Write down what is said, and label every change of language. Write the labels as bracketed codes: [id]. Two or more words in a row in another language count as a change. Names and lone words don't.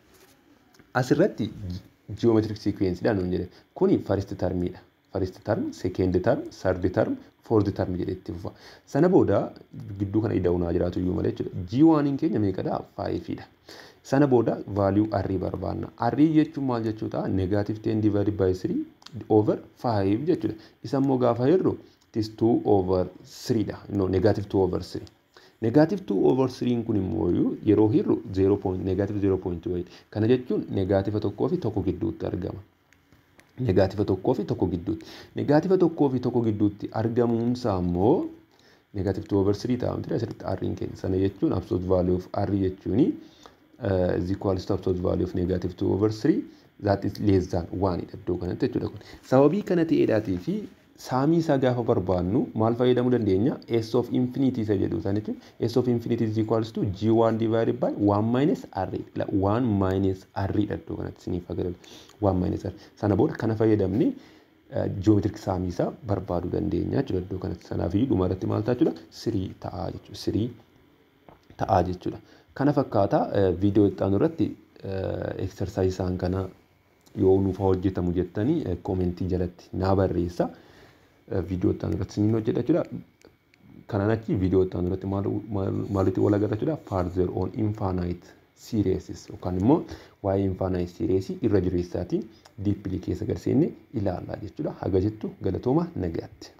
[om] Asirratti [en] geometric sequence [om] dha nuun jedhe. Kuni [en] first term [om] dha. [en] First term, second term, third term, fourth term [om] jedhetti fufa. Sana booda gidduu kana ida'uunaa jiraatu iyyuu malee jechuudha. G1 keenya meeqadha? 5 dha. Sana booda value r barbaanna. R jechuun maal jechuudha? [en] Negative 10 divided by 3 over 5 jechuudha. [om] Isa immoo gaafa hirru [en] it is 2 over 3 [om] dha. [en] No, negative 2 over 3. Negative 2 over 3 [om] kun immoo yeroo hirru [en] negative 0.2. [om] Kana jechuun negative tokkoo fi tokko gidduutti argama. Negative tokkoo fi tokko gidduutti. Negative tokkoo fi tokko gidduutti argamuun isaa immoo [en] negative 2 over 3 [om] ta'a miti asirratti r keenya. Sana jechuun [en] absolute value of r jechuun is equals to absolute value of negative 2 over 3 that is less than 1 [om] iddoo kanatti jechuudha kun. Sababii kana ta'eedhaatii fi saamii isaa gaafa barbaannu maal fayyadamuu dandeenya? [en] S of infinity [om] isa jedhu sana jechuun [en] S of infinity is equals to G1 divided by 1 minus R. [om] 1 minus R iddoo kanatti siniif agarra. [en] 1 minus R. [om] Sana booda kana fayyadamni geometric saamii isaa barbaaduu dandeenya jechuudha iddoo kanatti. Sanaa fi dhuma irratti maal ta'a jechuudha? 3 ta'a jechuudha. 3 ta'a jechuudha. Kana fakkaata viidiyoo itti aanu irratti exercise isaan kana yoo nuuf hojjetamu jettanii koomentii jalatti naa barreessa. Viidiyoo itti aanu irratti siniin hojjedha jechuudha. Kanaan achi viidiyoo itti aanu irratti maalitti wal agarra jechuudha? [en] Further on infinite series [om] yookaan immoo waa'ee [en] infinite series [om] irra jireessaatiin deeply keessa gad seenne ilaalla jechuudha. Haga jettu galatooma nagaatti.